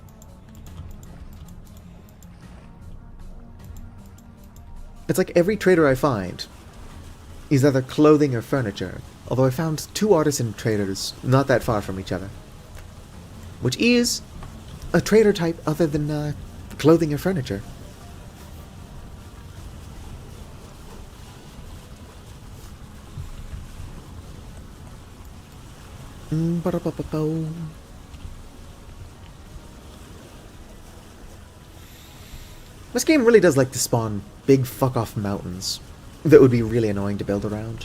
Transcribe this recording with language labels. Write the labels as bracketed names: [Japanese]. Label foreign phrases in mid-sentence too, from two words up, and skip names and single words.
[English] It's like every trader I find is either clothing or furniture. Although I found 2 artisan traders not that far from each other. Which is a trader type other than clothing or furniture. Ba-da-ba-ba-bo. This game really does like to spawn big fuck-off mountains that would be really annoying to build around.